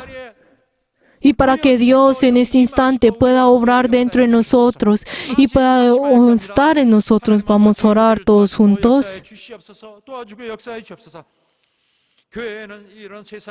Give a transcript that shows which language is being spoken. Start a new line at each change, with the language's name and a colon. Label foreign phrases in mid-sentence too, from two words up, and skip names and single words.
Spanish: Y para que Dios en este instante pueda obrar dentro de nosotros y pueda estar en nosotros, vamos a orar todos juntos.
Korean: 역사해 주시옵소서, 도와주고 역사해 주옵소서. 교회에는 이런 세상